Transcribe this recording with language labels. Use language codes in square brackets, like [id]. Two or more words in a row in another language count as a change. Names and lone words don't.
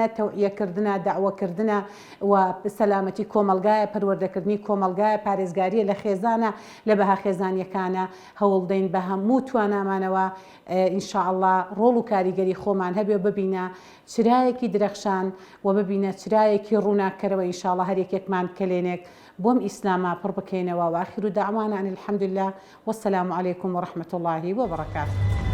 [ckb] تەوعیەکردنە داوەکردنە و سەلامەتی کۆمەلگایە پەروەردەکردنی کۆمەلگایە پارێزگاریە لە خێزانە لە بەها خێزانیەکانە هەوڵ دەین بە هەموو توانامانەوە ئینشاءالله ڕۆڵ و کاریگەری خۆمان هەبێ ببینە چرایەکی درەخشان و ببینە چرایەکی ڕووناکەرەوە ئینشاءالله هەر یەکێکمان کلێنێک بۆم ئیسلاما پڕ بکەینەوە و [ar] آخر دعوانا أن الحمد لله والسلام عليكم ورحمة الله وبركاته.